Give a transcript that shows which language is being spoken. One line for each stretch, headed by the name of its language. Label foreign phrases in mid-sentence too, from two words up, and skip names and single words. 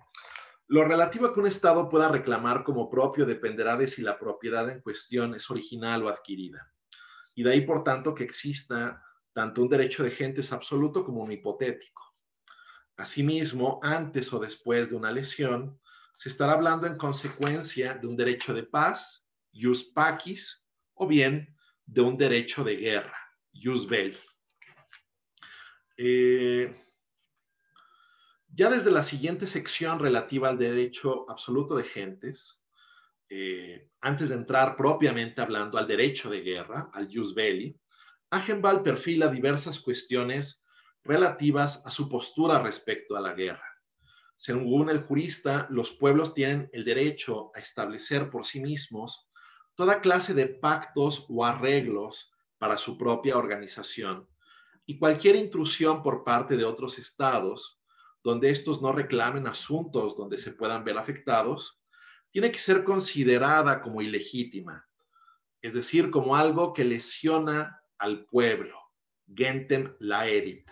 Spanish: Lo relativo a que un Estado pueda reclamar como propio dependerá de si la propiedad en cuestión es original o adquirida. Y de ahí, por tanto, que exista tanto un derecho de gentes absoluto como un hipotético. Asimismo, antes o después de una lesión, se estará hablando en consecuencia de un derecho de paz,
Latin: jus pacis,
Spanish: o bien de un derecho de guerra,
Latin: jus belli.
Spanish: Ya desde la siguiente sección relativa al derecho absoluto de gentes, antes de entrar propiamente hablando al derecho de guerra, al
Latin: jus belli,
Spanish: Agenbal perfila diversas cuestiones relativas a su postura respecto a la guerra. Según el jurista, los pueblos tienen el derecho a establecer por sí mismos toda clase de pactos o arreglos para su propia organización, y cualquier intrusión por parte de otros estados, donde estos no reclamen asuntos donde se puedan ver afectados, tiene que ser considerada como ilegítima, es decir, como algo que lesiona al pueblo,
Latin: gentem laerit.